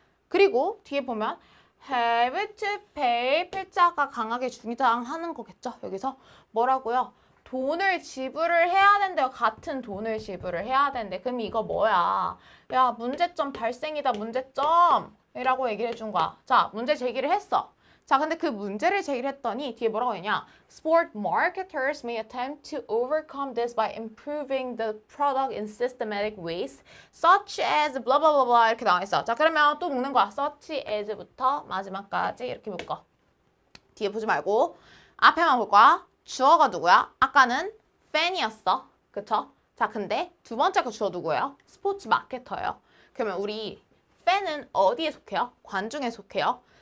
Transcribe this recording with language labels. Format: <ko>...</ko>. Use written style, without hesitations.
<ko>그리고 뒤에 보면</ko> <en>have to pay</en> <ko>필자가 강하게 중요하는 거겠죠. 여기서 뭐라고요? 돈을 지불을 해야 된대요. 같은 돈을 지불을 해야 된대. 그럼 이거 뭐야? 야, 문제점 발생이다. 문제점이라고 얘기를 해준 거야. 자, 문제 제기를 했어. 자, 근데 그 문제를 제기를 했더니 뒤에 뭐라고 했냐?</ko> <en>Sport marketers may attempt to overcome this by improving the product in systematic ways, such as blah blah blah blah</en> <ko>이렇게 나와 있어. 자, 그러면 또 묶는 거야. such as부터 마지막까지 이렇게 묶어. 뒤에 보지 말고 앞에만 볼 거야. 주어가 누구야? 아까는 팬이었어. 그쵸? 자, 근데 두 번째 거 주어 누구예요? 스포츠 마케터예요. 그러면 우리 팬은 어디에 속해요? 관중에 속해요.</ko>